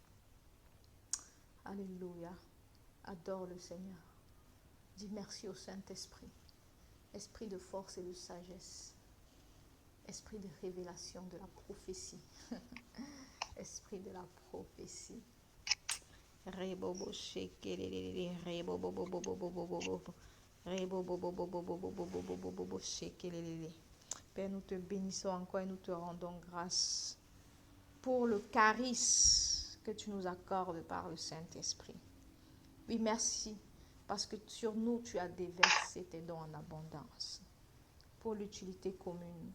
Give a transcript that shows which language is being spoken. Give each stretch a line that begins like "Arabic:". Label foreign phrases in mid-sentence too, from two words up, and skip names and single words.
French: Alléluia. Adore le Seigneur. Dis merci au Saint-Esprit. Esprit de force et de sagesse. Esprit de révélation de la prophétie. Esprit de la prophétie. Rebobo shekelele, rebobo bobo bobo bobo, rebobo bobo bobo bobo bobo shekelele. Père, nous te bénissons encore et nous te rendons grâce pour le charisme que tu nous accordes par le Saint-Esprit. Oui, merci, parce que sur nous, tu as déversé tes dons en abondance pour l'utilité commune.